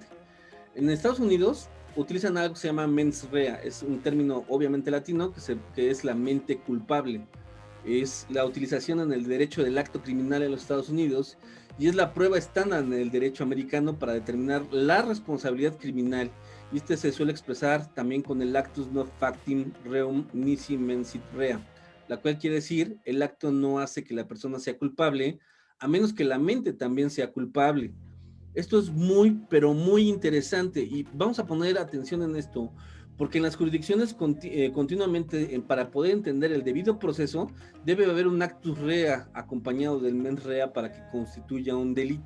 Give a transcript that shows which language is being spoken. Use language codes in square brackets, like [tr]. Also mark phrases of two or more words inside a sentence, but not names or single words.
[es] En Estados Unidos utilizan algo que se llama [la] mens rea, [es] es un término obviamente latino que es la mente culpable. es la utilización en el derecho del acto criminal en los Estados Unidos y es la prueba estándar en el derecho americano para determinar la responsabilidad criminal. Y este se suele expresar también con el [la] actus non factum reum nisi mensit rea, [es] la cual quiere decir el acto no hace que la persona sea culpable, a menos que la mente también sea culpable. Esto es muy, pero muy interesante y vamos a poner atención en esto, porque en las jurisdicciones continuamente, para poder entender el debido proceso, debe haber un [la] actus rea [es] acompañado del [la] mens rea [es] para que constituya un delito.